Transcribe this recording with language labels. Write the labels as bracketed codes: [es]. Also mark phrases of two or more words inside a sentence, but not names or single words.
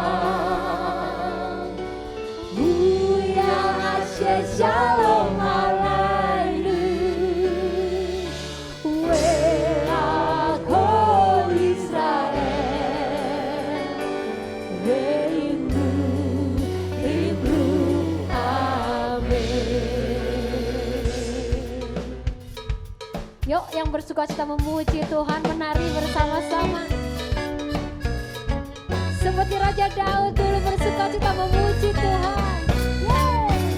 [he] הוא יעשה אשר שלום עלינו. ועל כל ישראל. Imru, amin. [id] Yuk yang bersukacita memuji Tuhan, menari bersama-sama. Seperti Raja Daud dulu bersukacita memuji Tuhan. Yeay.